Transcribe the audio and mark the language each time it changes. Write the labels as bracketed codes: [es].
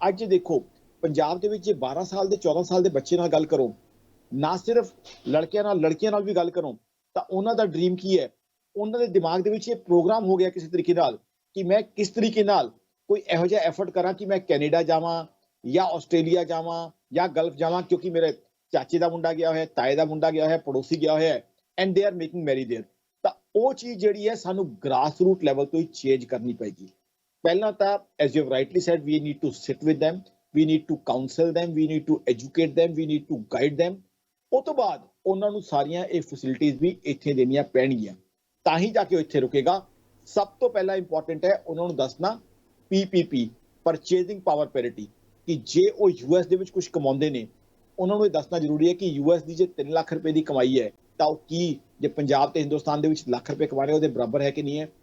[pa] ਅੱਜ ਦੇਖੋ ਪੰਜਾਬ ਦੇ ਵਿੱਚ ਜੇ 12 ਸਾਲ ਦੇ 14 ਸਾਲ ਦੇ ਬੱਚੇ ਨਾਲ ਗੱਲ ਕਰੋ, ਨਾ ਸਿਰਫ ਲੜਕੀਆਂ ਨਾਲ ਵੀ ਗੱਲ ਕਰੋ ਤਾਂ ਉਹਨਾਂ ਦਾ ਡ੍ਰੀਮ ਕੀ ਹੈ, ਉਹਨਾਂ ਦੇ ਦਿਮਾਗ ਦੇ ਵਿੱਚ ਇਹ ਪ੍ਰੋਗਰਾਮ ਹੋ ਗਿਆ ਕਿਸੇ ਤਰੀਕੇ ਨਾਲ ਕਿ ਮੈਂ ਕਿਸ ਤਰੀਕੇ ਨਾਲ ਕੋਈ ਇਹੋ ਜਿਹਾ ਐਫਰਟ ਕਰਾਂ ਕਿ ਮੈਂ ਕੈਨੇਡਾ ਜਾਵਾਂ ਜਾਂ ਆਸਟ੍ਰੇਲੀਆ ਜਾਵਾਂ ਜਾਂ ਗਲਫ ਜਾਵਾਂ, ਕਿਉਂਕਿ ਮੇਰੇ ਚਾਚੇ ਦਾ ਮੁੰਡਾ ਗਿਆ ਹੋਇਆ, ਤਾਏ ਦਾ ਮੁੰਡਾ ਗਿਆ ਹੋਇਆ, ਪੜੋਸੀ ਗਿਆ ਹੋਇਆ [en] And they are making merry there. [pa] ਤਾਂ ਉਹ ਚੀਜ਼ ਜਿਹੜੀ ਹੈ ਸਾਨੂੰ ਗ੍ਰਾਸ ਰੂਟ ਲੈਵਲ ਤੋਂ ਹੀ ਚੇਂਜ ਕਰਨੀ ਪਏਗੀ। ਪਹਿਲਾਂ ਤਾਂ [en] As you have rightly said we need to sit with them, we need to counsel them, we need to educate them, we need to guide them। [pa] ਉਸ ਤੋਂ ਬਾਅਦ ਉਹਨਾਂ ਨੂੰ ਸਾਰੀਆਂ ਇਹ ਫੈਸਿਲਿਟੀਆਂ ਵੀ ਇੱਥੇ ਦੇਣੀਆਂ ਪੈਣਗੀਆਂ ਤਾਂ ਹੀ ਜਾ ਕੇ ਉਹ ਇੱਥੇ ਰੁਕੇਗਾ। ਸਭ ਤੋਂ ਪਹਿਲਾਂ ਇੰਪੋਰਟੈਂਟ ਹੈ ਉਹਨਾਂ ਨੂੰ ਦੱਸਣਾ PPP, ਪਰਚੇਜ਼ਿੰਗ ਪਾਵਰ ਪੈਰਿਟੀ, ਕਿ ਜੇ ਉਹ US ਦੇ ਵਿੱਚ ਕੁਝ ਕਮਾਉਂਦੇ ਨੇ ਉਹਨਾਂ ਨੂੰ ਇਹ ਦੱਸਣਾ ਜ਼ਰੂਰੀ ਹੈ ਕਿ US ਦੀ ਜੇ 3 ਲੱਖ ਰੁਪਏ ਦੀ ਕਮਾਈ ਹੈ ਤਾਂ ਉਹ ਕੀ ਜੇ ਪੰਜਾਬ ਤੇ ਹਿੰਦੁਸਤਾਨ ਦੇ ਵਿੱਚ ਲੱਖ ਰੁਪਏ ਕਮਾ ਰਹੇ ਉਹਦੇ ਬਰਾਬਰ ਹੈ ਕਿ ਨਹੀਂ ਹੈ।